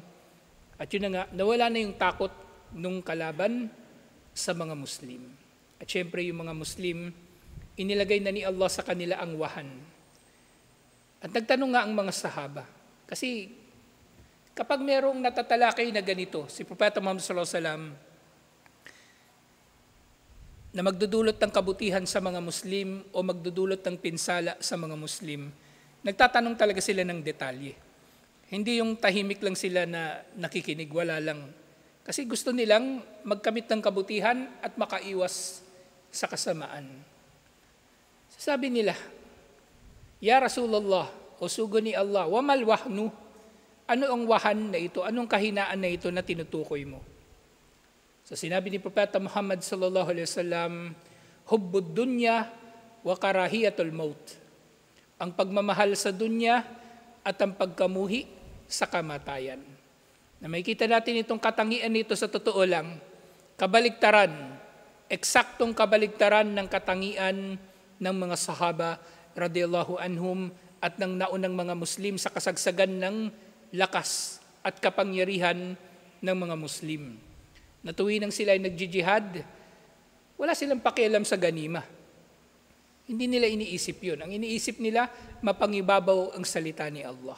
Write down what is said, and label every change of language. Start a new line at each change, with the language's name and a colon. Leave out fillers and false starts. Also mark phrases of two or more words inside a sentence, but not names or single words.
Filipino: At yun na nga, nawala na yung takot nung kalaban sa mga Muslim. At syempre yung mga Muslim, inilagay na ni Allah sa kanila ang wahan. At nagtanong nga ang mga sahaba. Kasi kapag merong natatalakay na ganito, si Propeta Muhammad
Arabic: صلى الله عليه وسلم,
Filipino: na magdudulot ng kabutihan sa mga Muslim o magdudulot ng pinsala sa mga Muslim, nagtatanong talaga sila ng detalye. Hindi yung tahimik lang sila na nakikinig, wala lang. Kasi gusto nilang magkamit ng kabutihan at makaiwas sa kasamaan. Sabi nila,
Arabic: يا رسول الله,
Filipino: o sugo ni Allah,
Arabic: وما الوهن,
Filipino: ano ang wahan na ito? Anong kahinaan na ito na tinutukoy mo? So sinabi ni Propeta Muhammad
Arabic: صلى الله عليه وسلم حب الدنيا وكراهية الموت.
Filipino: Ang pagmamahal sa dunya at ang pagkamuhi sa kamatayan. Na makikita natin itong katangian nito sa totoo lang, kabaligtaran, eksaktong kabaligtaran ng katangian ng mga sahaba
Arabic: رضي الله عنهم
Filipino: at ng naunang mga Muslim sa kasagsagan ng lakas at kapangyarihan ng mga Muslim. Na tuwing sila ay nagjijihad, wala silang pakialam sa ganima. Hindi nila iniisip yun. Ang iniisip nila, mapangibabaw ang salita ni Allah.